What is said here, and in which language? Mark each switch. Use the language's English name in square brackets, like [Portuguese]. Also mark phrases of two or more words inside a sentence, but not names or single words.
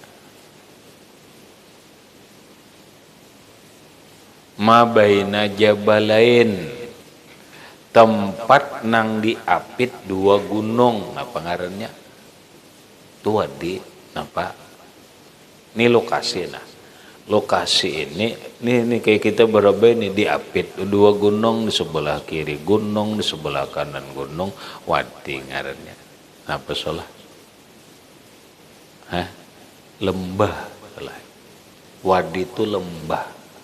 [Arabic] Ma baina jabalain [Banjar] tempat nang diapit dua gunung apa ngarannya itu wadi napa ini lokasi nah lokasi ini kayak kita berapa ini diapit dua gunung di sebelah kiri gunung di sebelah kanan gunung wadi ngarannya apa salah lembah salah wadi itu lembah.